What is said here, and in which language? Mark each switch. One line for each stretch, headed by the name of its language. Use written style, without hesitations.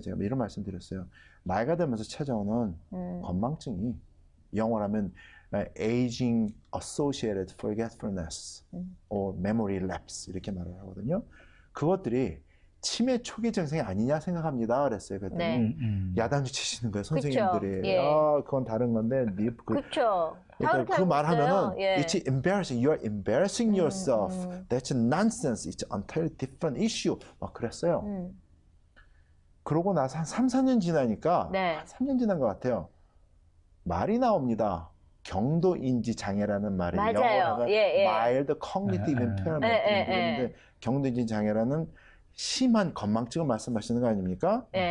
Korean: 제가 이런 말씀 드렸어요. 나이가 들면서 찾아오는 건망증이 영어로 하면
English: aging associated forgetfulness or memory lapse
Korean: 이렇게 말을 하거든요. 그것들이 치매 초기 증상이 아니냐 생각합니다. 그랬어요. 그랬더니 야단을 치시는 거예요. 선생님들이. 그건 다른 건데. 그렇죠. 그러니까 그 말하면은
English: it's embarrassing. You are embarrassing yourself. That's nonsense. It's an entirely different issue.
Korean: 막 그랬어요. 그러고 나서 한 3, 4년 지나니까 한 3년 지난 것 같아요. 말이 나옵니다. 경도인지 장애라는 말이 영어로 하면
English: mild cognitive impairment.
Korean: 경도인지 장애라는 심한 건망증을 말씀하시는 거 아닙니까?